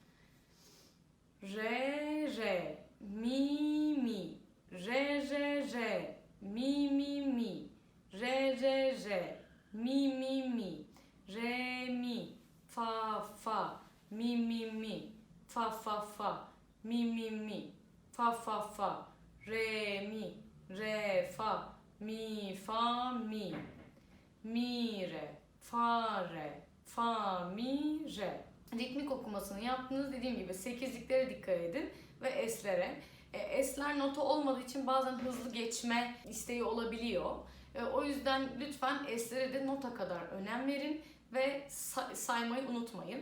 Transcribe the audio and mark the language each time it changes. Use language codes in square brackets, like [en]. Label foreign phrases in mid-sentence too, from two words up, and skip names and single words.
[tr] Re re mi mi re re re mi mi mi re re re mi mi mi re mi fa fa mi mi mi fa fa fa mi mi mi fa fa fa re mi re fa mi fa mi mi re fa mi re. Ritmik okumasını yaptığınız, dediğim gibi 8'liklere dikkat edin ve es'lere. Es'ler nota olmadığı için bazen hızlı geçme isteği olabiliyor. O yüzden lütfen es'lere de nota kadar önem verin ve saymayı unutmayın.